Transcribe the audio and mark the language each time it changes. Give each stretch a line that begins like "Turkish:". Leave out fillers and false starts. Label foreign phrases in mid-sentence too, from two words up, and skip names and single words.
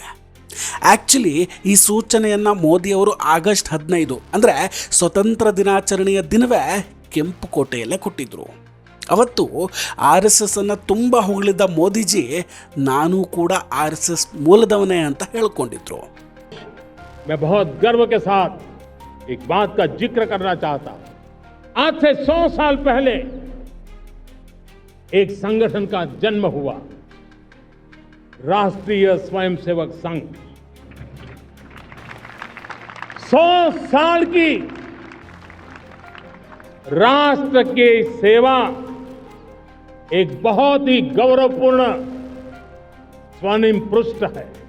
Kannada: ಆ್ಯಕ್ಚುಲಿ ಈ ಸೂಚನೆಯನ್ನು ಮೋದಿಯವರು ಆಗಸ್ಟ್ 15 ಅಂದರೆ ಸ್ವತಂತ್ರ ದಿನಾಚರಣೆಯ ದಿನವೇ ಕೆಂಪುಕೋಟೆಯಲ್ಲೇ ಕೊಟ್ಟಿದ್ದರು. ಅವತ್ತು RSS ಅನ್ನು ತುಂಬ ಹೊಗಳಿದ್ದ ಮೋದಿಜಿ ನಾನು ಕೂಡ RSS ಮೂಲದವನೇ ಅಂತ ಹೇಳ್ಕೊಂಡಿದ್ರು.
Hindi: मैं बहुत गर्व के साथ एक बात का जिक्र करना चाहता हूं. आज से 100 साल पहले एक संगठन का जन्म हुआ, राष्ट्रीय स्वयंसेवक संघ. 100 साल की राष्ट्र की सेवा एक बहुत ही गौरवपूर्ण स्वर्णिम पृष्ठ है.